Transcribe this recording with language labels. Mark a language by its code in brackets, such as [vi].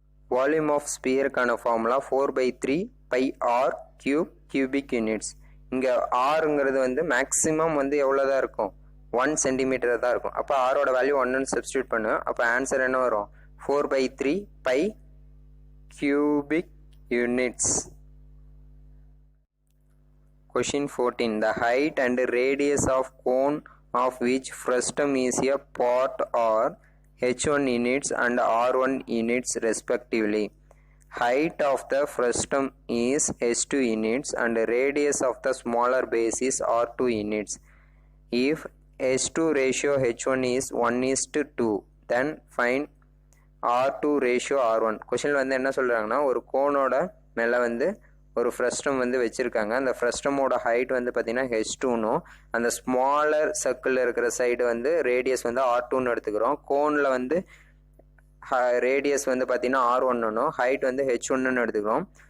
[ta] Volume of ஸ்பியருக்கான formula 4/3 by R cube cubic units. இங்கே ஆருங்கிறது வந்து maximum வந்து எவ்வளோ தான் இருக்கும், 1 சென்டிமீட்டர் தான் இருக்கும். அப்போ ஆரோட வேல்யூ 1ன்னு சப்ஸ்டியூட் பண்ணும். அப்போ ஆன்சர் என்ன வரும், 4/3 by cubic units. [en] Question 14. The height and radius of cone of which frustum is a part are h1 units and r1 units respectively. Height of the frustum is h2 units and radius of the smaller base is r2 units. If h2 ratio h1 is 1:2, then find r2 ratio r1. [ta] கொஷினில் வந்து என்ன சொல்கிறாங்கன்னா, ஒரு கோனோட மேலே வந்து ஒரு frustum வந்து வச்சுருக்காங்க. அந்த ஃப்ரஸ்டமோட ஹைட் வந்து பார்த்திங்கன்னா h2னும் அந்த ஸ்மாலர் சர்க்கிளில் இருக்கிற சைடு வந்து ரேடியஸ் வந்து r2ன்னு எடுத்துக்கிறோம். கோனில் வந்து ரேடியஸ் வந்து பார்த்திங்கன்னா r1னும் ஹைட் வந்து h1ன்னு எடுத்துக்கிறோம்.